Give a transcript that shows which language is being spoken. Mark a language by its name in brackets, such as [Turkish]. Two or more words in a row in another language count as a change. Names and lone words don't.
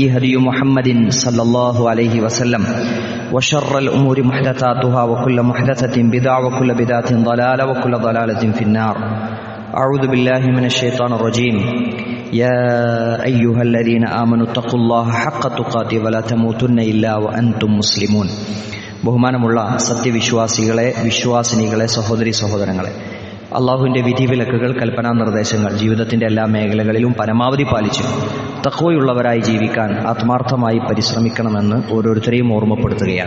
[Arabic] هدي محمد صلى الله عليه وسلم وشر الأمور محدثاتها وكل محدثة بدعة وكل بدعة ضلالة وكل ضلالة في النار أعوذ بالله من الشيطان الرجيم يا أيها الذين آمنوا اتقوا الله حق تقاته ولا تموتن إلا وأنتم مسلمون [Malayalam] ബഹുമാനമുള്ള സത്യവിശ്വാസികളെ വിശ്വാസിനികളെ സഹോദരി സഹോദരങ്ങളെ, അള്ളാഹുവിൻ്റെ വിധിവിലക്കുകൾ കൽപ്പനാ നിർദ്ദേശങ്ങൾ ജീവിതത്തിൻ്റെ എല്ലാ മേഖലകളിലും പരമാവധി പാലിച്ചു തഖ്വയുള്ളവരായി ജീവിക്കാൻ ആത്മാർത്ഥമായി പരിശ്രമിക്കണമെന്ന് ഓരോരുത്തരെയും ഓർമ്മപ്പെടുത്തുകയാണ്.